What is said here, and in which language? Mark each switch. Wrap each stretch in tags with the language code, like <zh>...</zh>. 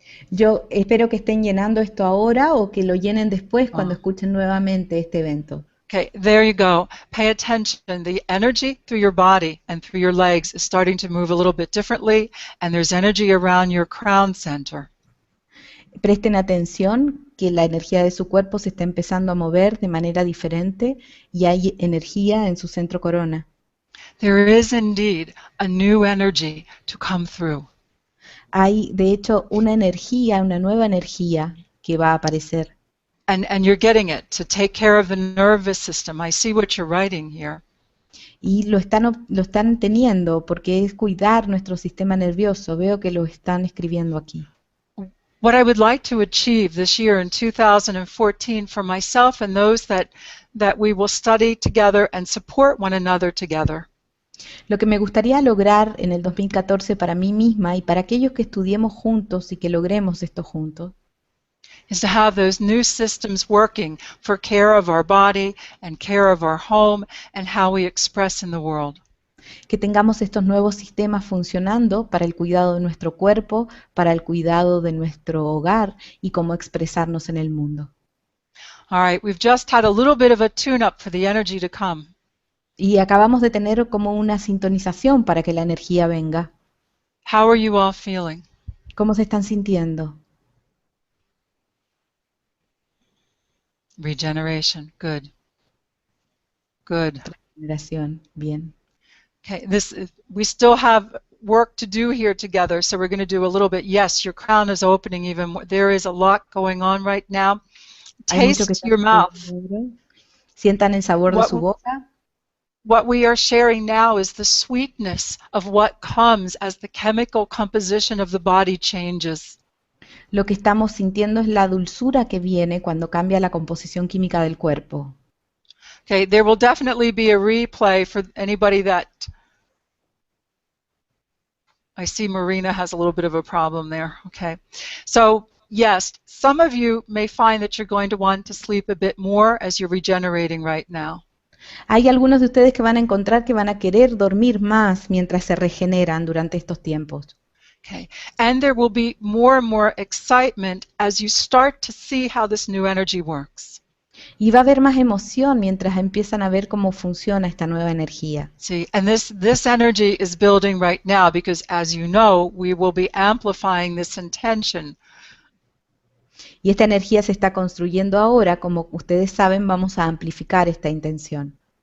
<es>Yo espero que estén llenando esto ahora o que lo llenen después cuando escuchen nuevamente este evento.</es> <en>Okay, there you go. Pay attention. The energy through your body and through your legs is starting to move a little bit differently, and there's energy around your crown center.</en> <es>Presten atención que la energía de su cuerpo se está empezando a mover de manera diferente y hay energía en su centro corona.</es> <en>There is indeed a new energy to come through.</en> <es>Hay, de hecho, una energía, una nueva energía que va a aparecer.</es> <en>And you're getting it, to take care of the nervous system. I see what you're writing here.</en> <es>Y lo están teniendo porque es cuidar nuestro sistema nervioso. Veo que lo están escribiendo aquí.</es> <en>What I would like to achieve this year in 2014 for myself and those that we will study together and support one another together</en> <es>Lo que me gustaría lograr en el 2014 para mí misma y para aquellos que estudiemos juntos y que logremos esto juntos</es> <en>is to have those new systems working for care of our body and care of our home and how we express in the world.</en> <es>que tengamos estos nuevos sistemas funcionando para el cuidado de nuestro cuerpo, para el cuidado de nuestro hogar y cómo expresarnos en el mundo.</es> <en>All right, we've just had a little bit of a tune-up for the energy to come.</en> <es>Y acabamos de tener como una sintonización para que la energía venga.</es> <en>How are you all feeling?</en> <es>¿Cómo se están sintiendo?</es> <en>Regeneration, good. Good.</en> <es>Regeneración, bien.</es> <en>Okay, we still have work to do here together, so we're going to do a little bit. Yes, your crown is opening even more. There is a lot going on right now.</en> <es>Hay mucho que</es> <en>Taste</en> <es>está</es> <en>your mouth.</en> <es>sucediendo. Sientan el sabor de su boca.</es> <en>What we are sharing now is the sweetness of what comes as the chemical composition of the body changes.</en> <es>Lo que estamos sintiendo es la dulzura que viene cuando cambia la composición química del cuerpo.</es> <en>Okay, there will definitely be a replay for anybody that... I see Marina has a little bit of a problem there. Okay, so yes, some of you may find that you're going to want to sleep a bit more as you're regenerating right now.</en> <es>Hay algunos de ustedes que van a encontrar que van a querer dormir más mientras se regeneran durante estos tiempos.</es> <en>Okay, and there will be more and more excitement as you start to see how this new energy works.</en> <es>Y va a haber más emoción mientras empiezan a ver cómo funciona esta nueva energía.</es> <en>See, and this energy is building right now because, as you know, we will be amplifying this intention.</en> <es>Y esta energía se está construyendo ahora, como ustedes saben, vamos a amplificar esta intención.</es>